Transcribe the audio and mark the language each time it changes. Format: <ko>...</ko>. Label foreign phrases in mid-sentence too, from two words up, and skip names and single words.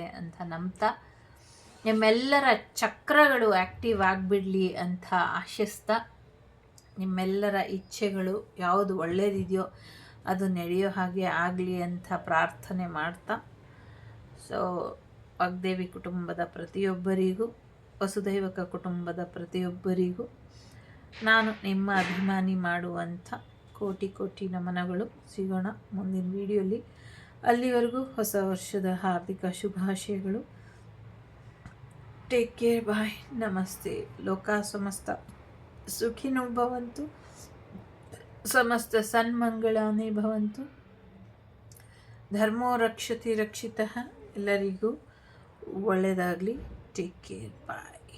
<kn>ಅಂತ ನಂಬ್ತಾ, ನಿಮ್ಮೆಲ್ಲರ ಚಕ್ರಗಳು ಆ್ಯಕ್ಟಿವ್ ಆಗಿಬಿಡಲಿ ಅಂತ ಆಶಿಸ್ತಾ, ನಿಮ್ಮೆಲ್ಲರ ಇಚ್ಛೆಗಳು ಯಾವುದು ಒಳ್ಳೆಯದಿದೆಯೋ ಅದು ನಡೆಯೋ ಹಾಗೆ ಆಗಲಿ ಅಂತ ಪ್ರಾರ್ಥನೆ ಮಾಡ್ತಾ, ಸೊ ವಾಗ್ದೇವಿ ಕುಟುಂಬದ ಪ್ರತಿಯೊಬ್ಬರಿಗೂ, ವಸುದೈವಕ ಕುಟುಂಬದ ಪ್ರತಿಯೊಬ್ಬರಿಗೂ ನಾನು ನಿಮ್ಮ ಅಭಿಮಾನಿ ಮಾಡುವಂಥ ಕೋಟಿ ಕೋಟಿ ನಮನಗಳು. ಸಿಗೋಣ ಮುಂದಿನ ವಿಡಿಯೋಲಿ. ಅಲ್ಲಿವರೆಗೂ ಹೊಸ ವರ್ಷದ ಹಾರ್ದಿಕ ಶುಭಾಶಯಗಳು.</kn> <en>take care, bye, ನಮಸ್ತೆ.</en> <sa>ಲೋಕ ಸಮಸ್ತ ಸುಖಿನೋ ಭವಂತು, ಸಮಸ್ತ ಸನ್ಮಂಗಳಾನಿ ಭವಂತು, ಧರ್ಮೋ ರಕ್ಷತಿ ರಕ್ಷಿತಃ.</sa> <kn>ಎಲ್ಲರಿಗೂ ಒಳ್ಳೆಯದಾಗಲಿ.</kn> <en>take care, bye.</en>